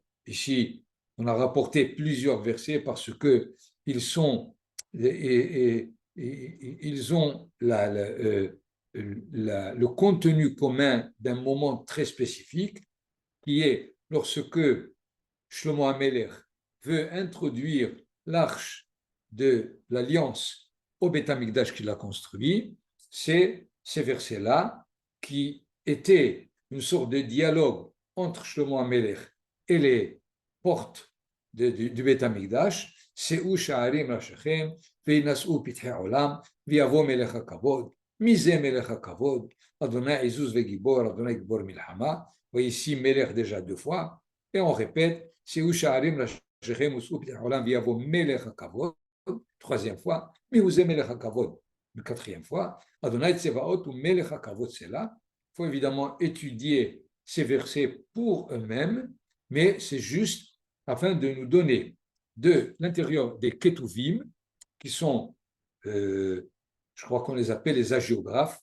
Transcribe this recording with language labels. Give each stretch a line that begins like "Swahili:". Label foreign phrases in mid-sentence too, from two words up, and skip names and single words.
French: Ici, on a rapporté plusieurs versets parce que ils ont le contenu commun d'un moment très spécifique, qui est lorsque Shlomo HaMelech veut introduire l'arche de l'alliance au
Hebrew: בית המקדש
French: qu'il a construit. C'est ces versets-là qui était une sorte de dialogue entre Shlomo HaMelech et les portes du
Hebrew: בית המקדש, שאו שערים ראשיכם וינשאו פתחי עולם ויבוא מלך הכבוד. מי זה מלך הכבוד? אדוני עזוז וגיבור, אדוני גיבור מלחמה, וישי מלך
French: déjà deux fois, et on répète,
Hebrew: שאו שערים ראשיכם ושאו פתחי עולם ויבוא מלך הכבוד,
French: troisième fois,
Hebrew: מי הוא זה מלך הכבוד?
French: Une quatrième fois,
Hebrew: אדוני צבאות הוא מלך הכבוד,
French: c'est là. Il faut évidemment étudier ces versets pour eux-mêmes, mais c'est juste afin de nous donner de l'intérieur des Ketuvim, qui sont, je crois qu'on les appelle les hagiographes,